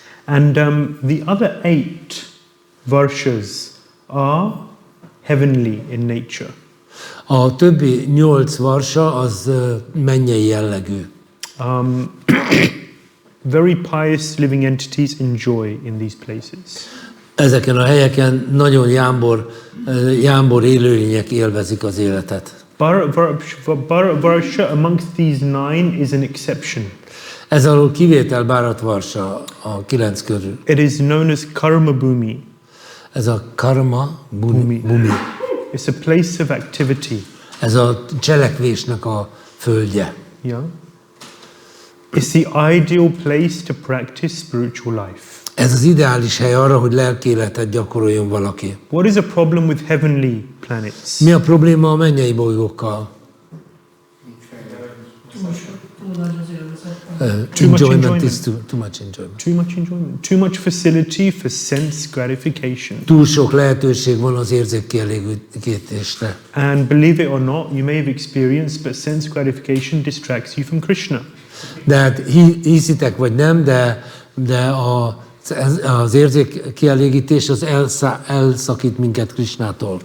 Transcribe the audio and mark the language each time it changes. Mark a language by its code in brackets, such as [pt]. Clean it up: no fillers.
[en] And the other 8 varshas are heavenly in nature. [hu] A többi 8 varsa az mennyei jellegű. [en] Very pious living entities enjoy in these places. [hu] Ezeken a helyeken nagyon jámbor élőlények élvezik az életet. [en] Bharatvarsha amongst these 9 is an exception. [hu] Ez alól kivétel Bharatvarsa a 9 körül. [en] It is known as Karma Bhumi. [hu] Ez a karma bhumi. [en] It's a place of activity. [hu] Ez a cselekvésnek a földje. [en] Yeah. It's the ideal place to practice spiritual life. [hu] Ez az ideális hely arra, hogy lelkéletet gyakoroljon valaki. [en] What is a problem with heavenly planets? [hu] Mi a probléma a mennyei bolygókkal? [en] Too much Enjoyment is enjoyment. too much enjoyment. Too much enjoyment. Too much facility for sense gratification. [hu] Túl sok lehetőség van az érzékkielégítésre. [en] And believe it or not, you may have experienced, but sense gratification distracts you from Krishna. [hu] De hát hiszitek vagy nem, de az érzékkielégítés az elszakít minket Krishnától.